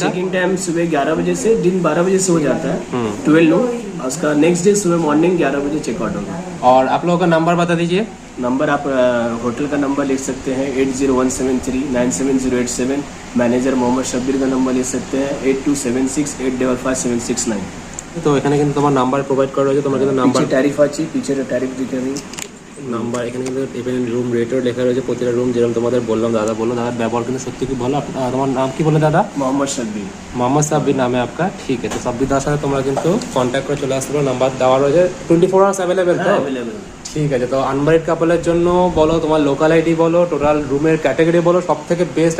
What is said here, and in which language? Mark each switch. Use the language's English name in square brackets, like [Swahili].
[Hindi] Checking time सुबह 11 बजे से दिन 12 बजे से हो जाता है, 12 नून। उसका नेक्स्ट डे सुबह मॉर्निंग 11 बजे चेकआउट होगा। और आप लोगों का नंबर बता दीजिए। नंबर आप होटल का नंबर लिख सकते हैं 8017397087। मैनेजर मोहम्मद शब्बीर का नंबर लिख सकते हैं 8276855769। [Bangla] তো এখানে কিন্তু তোমার নাম্বার প্রোভাইড করা রয়েছে, তোমার কিন্তু নাম্বার [Hindi] पीछे टैरिफ आची, पीछे टैरिफ दिखे नहीं। [Bangla] নাম্বার এখানে কিন্তু ইভেন রুম রেটও লেখা রয়েছে প্রতিটা রুম, যেরকম তোমাদের বললাম, দাদা বললো, দাদার ব্যবহার কিন্তু সত্যি খুব ভালো। তোমার নাম কি বলে দাদা? [Hindi] मोहम्मद शब्बीर। [Bangla] মোহাম্মদ সাব্বির নামে आपका। ঠিক আছে, সাব্বির দাদার সাথে তোমরা কিন্তু কন্ট্যাক্ট করে চলে আসতে পারো। নাম্বার দেওয়া রয়েছে, 24 আওয়ার্স অ্যাভেলেবেল তো? [Hindi] अवेलेबल। [Bangla] ঠিক আছে। তো আনম্যারিড কাপলের জন্য বলো, তোমার লোকাল আইডি বলো, টোটাল রুমের ক্যাটাগরি বলো, সব থেকে বেস্ট।